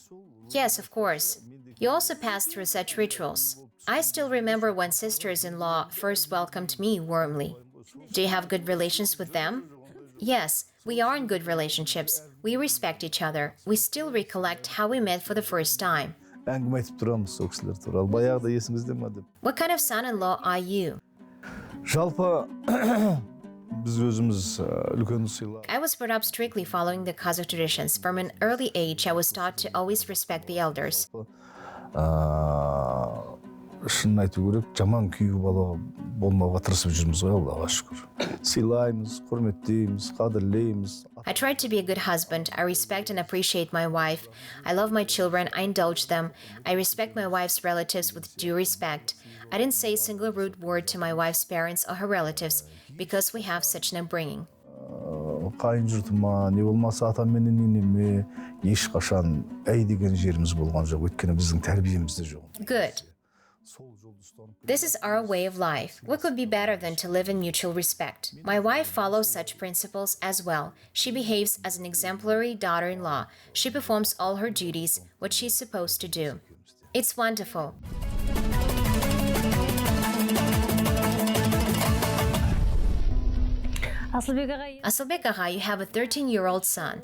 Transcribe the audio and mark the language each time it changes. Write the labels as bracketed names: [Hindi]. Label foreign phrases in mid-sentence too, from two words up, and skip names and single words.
[English] Yes, of course. You also pass through such rituals. I still remember when sisters-in-law first welcomed me warmly. Do you have good relations with them? Yes, we are in good relationships. We respect each other. We still recollect how we met for the first time. [Kazakh] Әңгіме айтып тұрамыз сол кісілер туралы. Баяғыда есіңізде ме деп. [English] What kind of son-in-law are you? [Kazakh] Жалпы біз өзіміз үлкен сыйлар. [English] I was brought up strictly following the Kazakh traditions. From an early age, I was taught to always respect the elders. [Kazakh] Шынын айту керек, жаман күйеу бала болмауға тырысып жүрміз ғой, Аллаға шүкір. Сыйлаймыз, құрметтейміз, қадірлейміз. [English] I try to be a good husband. I respect and appreciate my wife. I love my children. I indulge them. I respect my wife's relatives with due respect. I didn't say a single rude word to my wife's parents or her relatives because we have such an upbringing. [Kazakh] Қайын жұртыма, не болмаса атам менен енеме ешқашан әй деген жеріміз болған жоқ. Өйткені біздің тәрбиемізде жоқ. [English] Good. This is our way of life. What could be better than to live in mutual respect? My wife follows such principles as well. She behaves as an exemplary daughter-in-law. She performs all her duties, what she's supposed to do. It's wonderful. Asılbek Ağa, you have a 13-year-old son.